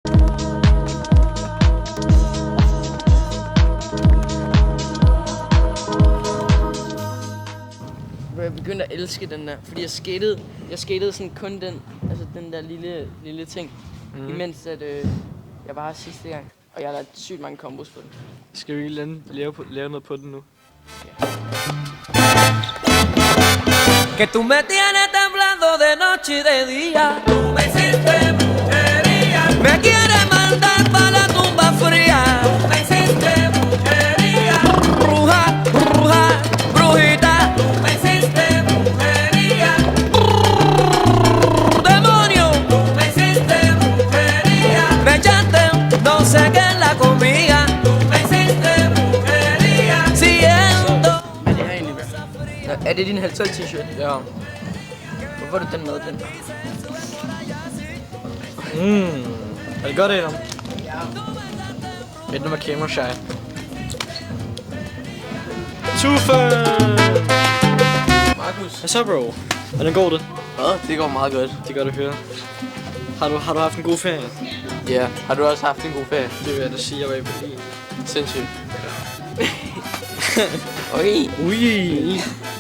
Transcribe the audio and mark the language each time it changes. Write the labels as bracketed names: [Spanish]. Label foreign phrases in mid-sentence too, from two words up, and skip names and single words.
[Danish] Jeg begyndte at elske den der, fordi jeg skatede sådan kun den der lille ting, imens at jeg var her sidste gang, og jeg har lavet sygt mange kombos på den. Skal vi lave noget på den nu? [Spanish] Que tú me tienes temblando de noche y de día. Tú me hiciste brujería. Me quieres mandar pa' la tumba fría. Tú me hiciste brujería. Bruja, bruja, brujita. Tú me hiciste brujería. Demonio. Tú me hiciste brujería. Me echaste no sé qué en la comida. Tú me hiciste brujería. Siento. [Danish] Hvad er det her egentlig, bro? Er det din halv t-shirt? Ja. Hvorfor er du den med den? Er det godt, Adam? Ja. Et nummer [English] camera shy. [Danish] Tufen! Markus. Hvad så, bro? Hvordan går det? Det går meget godt. Det er godt at høre. Har du haft en god ferie? Ja. Har du også haft en god ferie? Det vil jeg da sige, jeg var i Berlin. Sindssygt. Ui. Ui! Bro.